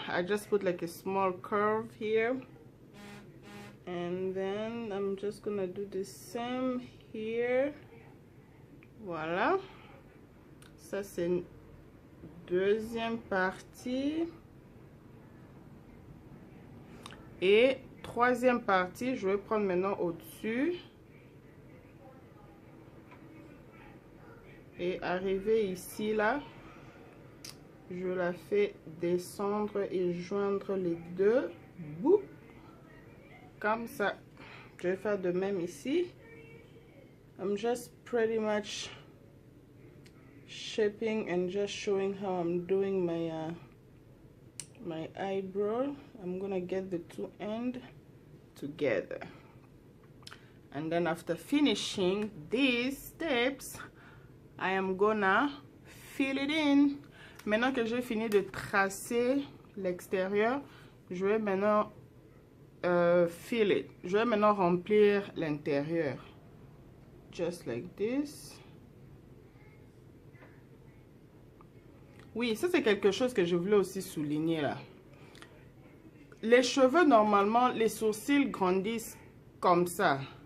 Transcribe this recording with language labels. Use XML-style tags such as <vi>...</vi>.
<en>I just put like a small curve here. And then I'm just gonna do the same here.</en> <fr>Voilà. Ça c'est une deuxième partie. Et troisième partie, je vais prendre maintenant au-dessus. Et arriver ici, là, je la fais descendre et joindre les deux bouts. Comme ça. Je vais faire de même ici.</fr> <en>I'm just pretty much shaping and just showing how I'm doing my my eyebrow. I'm gonna get the two ends together, and then after finishing these steps, I am gonna fill it in.</en> <fr>Maintenant que j'ai fini de tracer l'extérieur, je vais maintenant fill it. Je vais maintenant remplir l'intérieur. Just like this. Oui, ça c'est quelque chose que je voulais aussi souligner là. les cheveux, normalement, les sourcils grandissent comme ça.</fr>